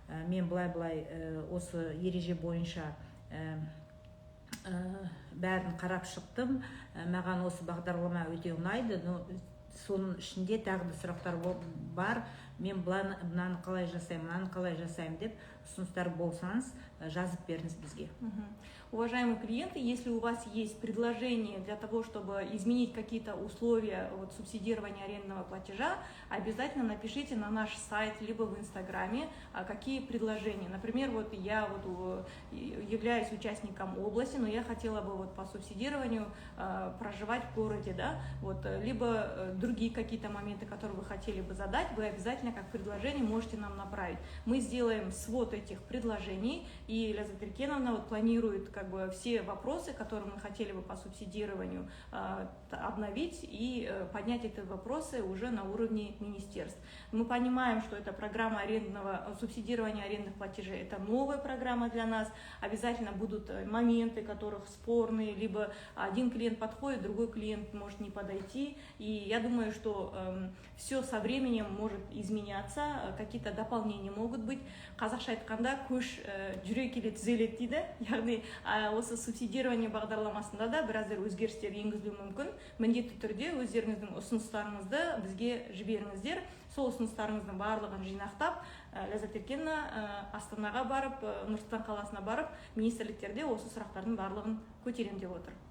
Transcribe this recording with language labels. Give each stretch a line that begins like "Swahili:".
Kazakh: Мен былай осы ереже бойынша бәрін қарап шықтым. Маған осы бағдарлама өте ұнайды, но соның ішінде тағы да сұрақтар бар. Мен мынаны қалай жасаймын, мынаны қалай жасаймын деп ұсыныстар болсаңыз, жазып беріңіз бізге.
Russian: Уважаемые клиенты, если у вас есть предложение для того, чтобы изменить какие-то условия субсидирования арендного платежа, обязательно напишите на наш сайт, либо в Инстаграме, какие предложения. Например, я являюсь участником области, но я хотела бы по субсидированию проживать в городе, да, либо другие какие-то моменты, которые вы хотели бы задать, вы обязательно как предложение можете нам направить. Мы сделаем свод этих предложений, и Ляззат Эркеновна планирует все вопросы, которые мы хотели бы по субсидированию обновить и поднять эти вопросы уже на уровне министерств. Мы понимаем, что эта программа субсидирования арендных платежей – это новая программа для нас. Обязательно будут моменты, которых спорные, либо один клиент подходит, другой клиент может не подойти. И я думаю, что все со временем может изменяться, какие-то дополнения могут быть.
Kazakh: Қазақша айтқанда көш жүре келе түзеледі дейді. Яғни осы субсидирование бағдарламасында да біраздар өзгерістер енгізілуі мүмкін. Міндетті түрде өздеріңіздің ұсыныстарыңызды бізге жіберіңіздер. Сол ұсыныстарыңыздың барлығын жинақтап, Ляззат Эркеновна Астанаға барып, Нұр-Сұлтан қаласына барып, министрліктерде осы сұрақтардың барлығын көтерем деп отыр.